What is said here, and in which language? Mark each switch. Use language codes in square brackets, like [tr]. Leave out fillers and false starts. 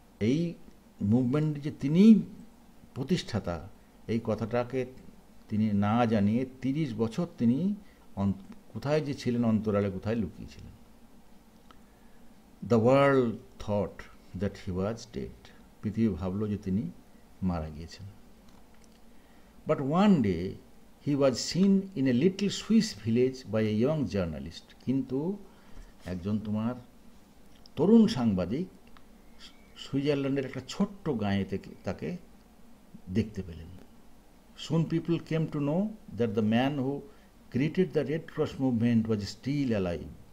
[bn] এই মুভমেন্টের যে তিনি প্রতিষ্ঠাতা, এই কথাটাকে তিনি না জানিয়ে 30 বছর তিনি কোথায় যে ছিলেন, অন্তরালে কোথায় লুকিয়েছিলেন। [en] the world thought that he was dead, [bn] পৃথিবী ভাবল যে তিনি মারা গিয়েছেন। [en] But one day he was seen in a little Swiss village by a young journalist. [bn] কিন্তু একজন তোমার তরুণ সাংবাদিক সুইজারল্যান্ডের একটা ছোট্ট গাঁয়ে থেকে তাকে দেখতে পেলেন। [en] Soon people came to know that the man who created the Red Cross movement was still alive.